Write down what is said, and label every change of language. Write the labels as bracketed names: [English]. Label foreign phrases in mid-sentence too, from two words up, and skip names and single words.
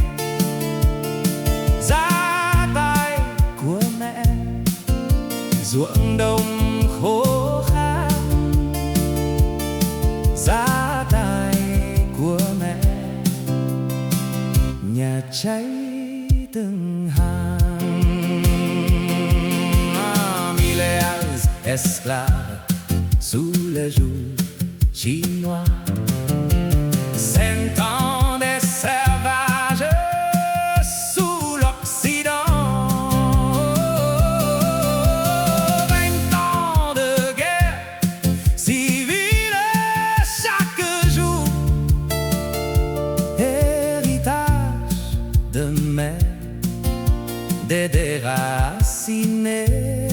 [Vietnamese] Giá tài của mẹ ruộng đồng khô khan. Giá tài của mẹ nhà cháy từng hàng. [French] Miles esclaves sous le joug chinois, 100 ans d'esclavage sous l'Occident, 20 ans de guerre civile chaque jour, héritage de mère, des déracinés.